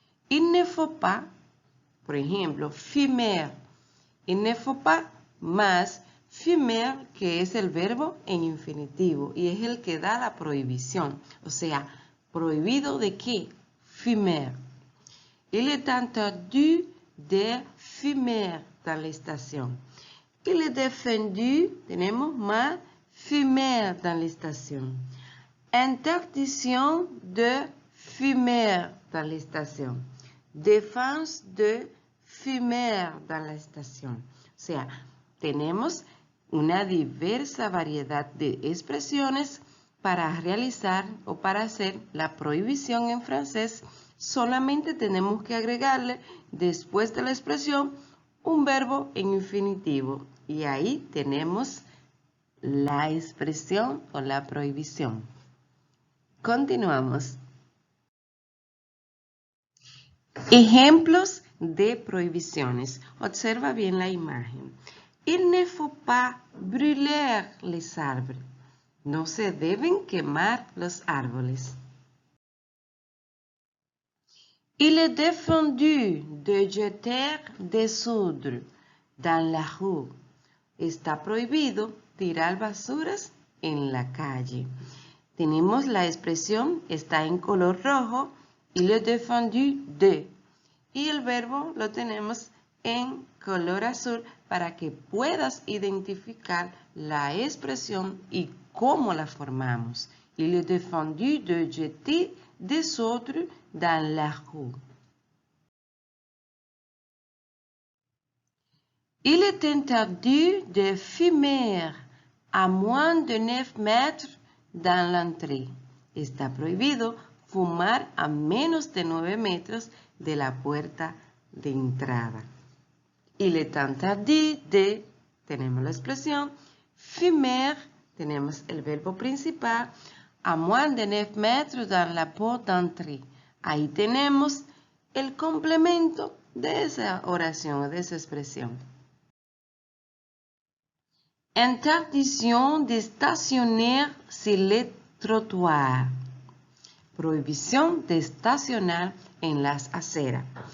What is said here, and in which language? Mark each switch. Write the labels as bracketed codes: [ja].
[fr] Il ne faut pas, [es] por ejemplo, [fr] fumer. Il ne faut pas [es] más [fr] fumer, [es] que es el verbo en infinitivo y es el que da la prohibición. O sea, ¿prohibido de qué? Fumer. [fr] Il est interdit de fumer dans la station. Il est défendu, [es] tenemos más, [fr] fumer dans la station. Interdiction de fumer dans la station. Défense de fumer dans la station. [es] O sea, tenemos una diversa variedad de expresiones para realizar o para hacer la prohibición en francés. Solamente tenemos que agregarle después de la expresión un verbo en infinitivo. Y ahí tenemos la expresión o la prohibición. Continuamos. Ejemplos de prohibiciones. Observa bien la imagen. [fr] Il ne faut pas brûler les arbres. [es] No se deben quemar los árboles. [fr] Il est défendu de jeter des ordures dans la rue. [es] Está prohibido tirar basuras en la calle. Tenemos la expresión está en color rojo, [fr] il est défendu de. [es] Y el verbo lo tenemos en color azul para que puedas identificar la expresión y cómo la formamos. [fr] Il est défendu de jeter des ordures dans la rue. Il est interdit de fumer a moins de 9 mètres dans l'entrée. [es] Está prohibido fumar a menos de 9 metros de la puerta de entrada. [fr] Il est interdit de, [es] tenemos la expresión, [fr] fumer, [es] tenemos el verbo principal, [fr] a moins de 9 mètres dans la porte d'entrée. [es] Ahí tenemos el complemento de esa oración o de esa expresión. [fr] Interdiction de estacionar sur les trottoirs. [es] Prohibición de estacionar en las aceras.